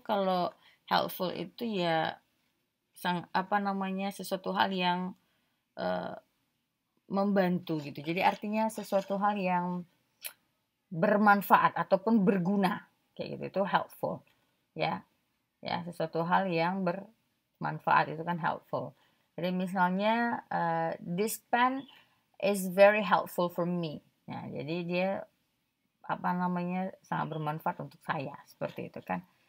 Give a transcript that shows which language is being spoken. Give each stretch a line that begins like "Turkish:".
Indonesian: Kalau helpful itu ya sesuatu hal yang membantu gitu. Jadi artinya sesuatu hal yang bermanfaat ataupun berguna kayak gitu, itu helpful ya. Ya, sesuatu hal yang bermanfaat itu kan helpful. Jadi misalnya
English: this pen is very helpful for me.
Indonesian: Nah, jadi dia sangat bermanfaat untuk saya, seperti itu kan.